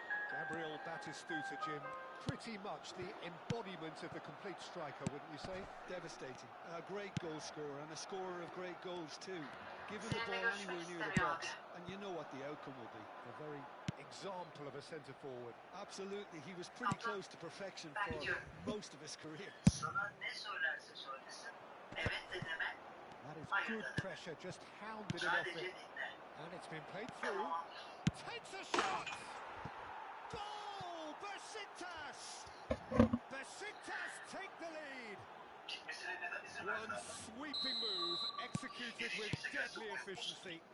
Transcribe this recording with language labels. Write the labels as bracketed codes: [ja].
[en] Gabriel Batistuta, Jim. Pretty much the embodiment of the complete striker, wouldn't you say? Devastating. A great goal scorer and a scorer of great goals too. Give him the ball anywhere near the box and you know what the outcome will be. A very example of a centre forward. Absolutely, he was pretty close to perfection for most of his career. [tr] Sana ne söylerse söylesin, evet de deme. [en] That is good pressure, just hounded it off [tr] Sadece [en] it. [tr] dinle. [en] And it's been played through. Takes a shot! Goal! Besiktas! Besiktas take the lead. [tr] Gitmesine neden izin [en] One [tr] vermez? [en] sweeping move executed with deadly efficiency.